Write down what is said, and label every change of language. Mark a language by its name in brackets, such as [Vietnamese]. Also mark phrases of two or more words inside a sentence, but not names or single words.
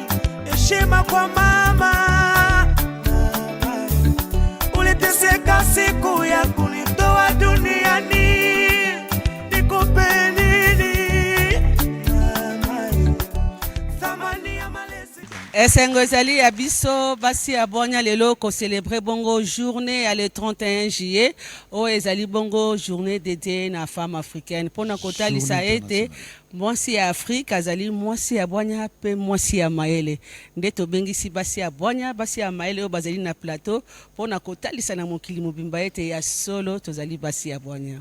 [Swahili] Heshima kwa mama. Uliteseka siku ya kunitoa duniani. Nikupe nini? Thamani ya malezi. [Lingala] Esengo ezali ya biso basi ya bonya lelo ko célébrer bongo [French] journée à le 31 juillet [Lingala] o ezali bongo [French] journée dédiée [Lingala] na [French] femme africaine [Lingala] pona kotalisa ete mwasi ya Afrique azali mwasi ya bonya pe mwasi ya mayele nde tobengisi basi ya bonya basi ya mayele o bazali na plateau pona kotalisa na mokili mobimba ete ya solo tozali basi ya bonya